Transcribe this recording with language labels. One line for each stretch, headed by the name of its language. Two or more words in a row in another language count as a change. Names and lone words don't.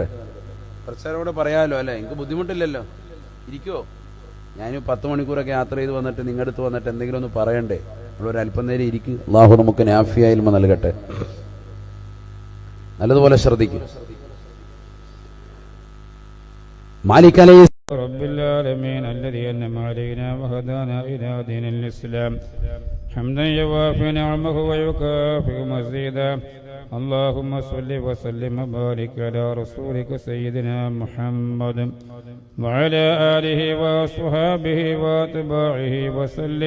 Malayalam: കുറച്ചേരോട് പറയാമല്ലോ അല്ലേ? എനിക്ക് ബുദ്ധിമുട്ടില്ലല്ലോ. ഇരിക്കുവോ? ഞാൻ 10 മണിക്കൂറൊക്കെ യാത്ര ചെയ്ത് വന്നിട്ട് നിങ്ങളുടെ അടുത്ത് വന്നിട്ട് എന്തെങ്കിലും ഒന്ന് പറയണ്ടേ? നമ്മളൊരു അല്പം നേരം ഇരിക്കും. അല്ലാഹു നമുക്ക്
Arabic: نافعا علما
Malayalam: നൽകട്ടെ. നല്ലതുപോലെ ശ്രദ്ധിക്കും. മാലിക് അലൈഹി
Arabic: رب العالمين الذي أنعم علينا وهدانا إلى دين الإسلام حمدا يوافي نعمه ويكافئ مزيدا. اللهم صل وسلم وبارك على رسولك سيدنا محمد وعلى آله وصحبه واتباعه وسلم.